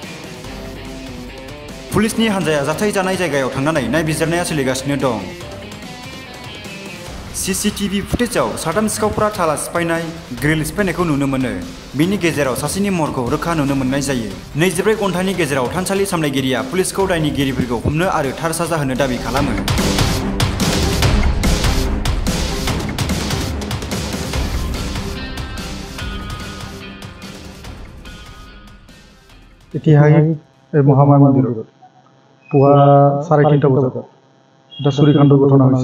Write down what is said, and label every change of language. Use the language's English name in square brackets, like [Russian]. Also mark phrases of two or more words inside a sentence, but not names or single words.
[Bodo] पुलिसनि हानजाया जाथाय जानाय जायगायाव थांनानै नायबिजिरनाया सोलिगासिनो दं। सीसीटीवी फुटेजाव साथाम सिखावफोरा थाला सिफायनाय, ग्रिल सिफायनायखौ नुनो मोनो। बेनि गेजेराव सासेनि महरखौ रोखा नुनो मोननाय जायो। 24 घन्टानि गेजेराव थानसालि सामलायगिरिया पुलिसखौ दायनिगिरिफोरखौ हमनो आरो थार साजा होनो दाबि खालामो। [Assamese] ঐতিহাসিক মহামায়া মন্দিৰত পুৱা 3:30 বজাত এটা চুৰিকাণ্ড ঘটনা হৈছে।